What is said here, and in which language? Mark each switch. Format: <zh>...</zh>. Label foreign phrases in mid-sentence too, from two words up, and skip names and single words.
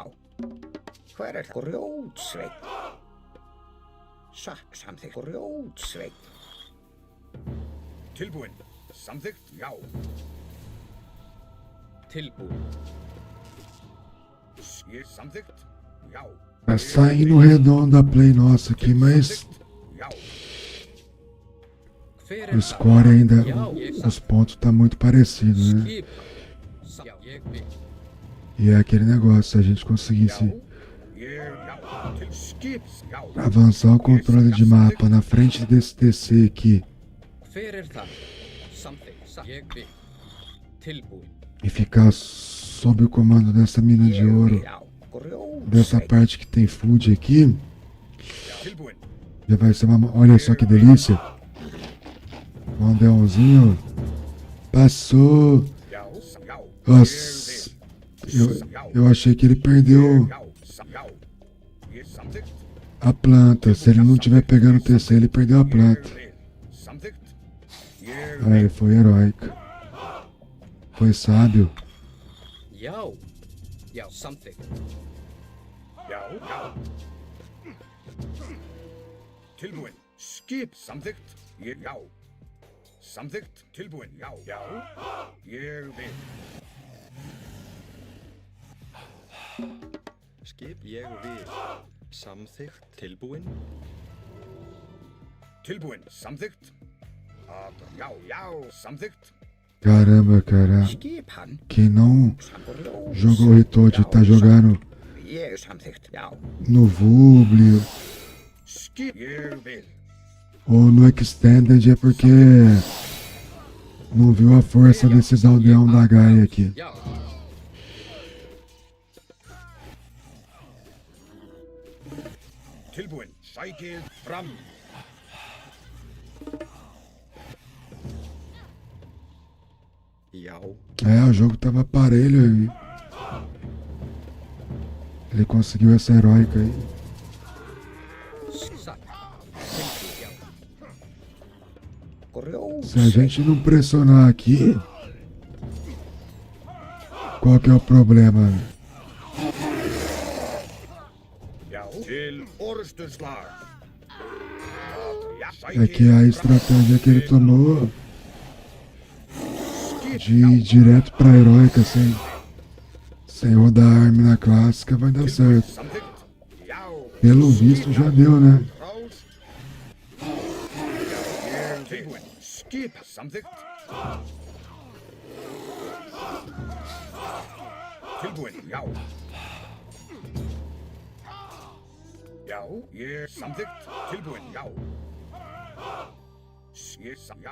<is>Hver er grjótsveit? Satt samþykkt grjótsveit. Tilbúin. Samþykkt. Já. Tilbúin. Samþykkt. Já.</is> <pt>Tá saindo redondo a play nossa aqui, mas</pt> <is>Já. Hver</is> <pt>o</pt> <is>er</is> <pt>score ainda,</pt> <is>Já, ég</is> <pt>os pontos tá muito parecido, né?</pt> <is>Skipa. Já, ég vil.</is> <pt>E é aquele negócio, se a gente conseguisse</pt> <is>Já. Til skips. Já.</is> <pt>avançar o controle de mapa na frente desse DC aqui</pt> <is>Hver er þar? Samþykkt. Ég vil. Tilbúin.</is> <pt>e ficar sob o comando dessa mina de ouro, dessa parte que tem food aqui,</pt> <is>Tilbúin.</is> <pt>já vai ser uma... Olha só que delícia. Um aldeãozinho. Passou.</pt> <is>Já. Já.</is> <pt>Nossa, eu achei que ele perdeu</pt> <is>Já. Já. Samþykkt.</is> <pt>a planta. Se ele não tiver pegando o TC, ele perdeu a planta.</pt> <is>Samþykkt.</is> <pt>Ah, ele foi heróico. Foi sábio.</pt> <is>Já. Já, samþykkt. Já. Já. Tilbúin. Skip. Samþykkt. Já. Samþykkt. Tilbúin. Já. Já. Ég vil. Skip. Ég vil. Samþykkt. Tilbúin. Tilbúin. Samþykkt. Já. Já. Samþykkt.</is> <pt>Caramba, cara.</pt> <is>Skip hann.</is> <pt>Quem não jogou Ritold tá jogando</pt> <is>Ég samþykkt. Já.</is> <pt>no Vublio</pt> <is>Skip. Ég vil.</is> <pt>ou no Extended é porque não viu a força desses aldeão da Gaia aqui.</pt> <is>Já. Tilbúin. Sækið fram. Já.</is> <pt>É, o jogo tava parelho aí. Ele conseguiu essa heróica aí.</pt> <is>Satt. Tilbúin. Já.</is> <pt>Se a gente não pressionar aqui, qual que é o problema?</pt> <is>Já. Til orustuslag. Já.</is> <pt>É que a estratégia que ele tomou de ir direto pra heróica sem rodar a arma na clássica vai dar certo.</pt> <is>Samþykkt. Já.</is> <pt>Pelo visto já deu, né?</pt> <is>Rás. Já. Tilbúin. Skip. Samþykkt. Tilbúin. Já. Já. Ég samþykkt. Tilbúin. Já. Já.</is>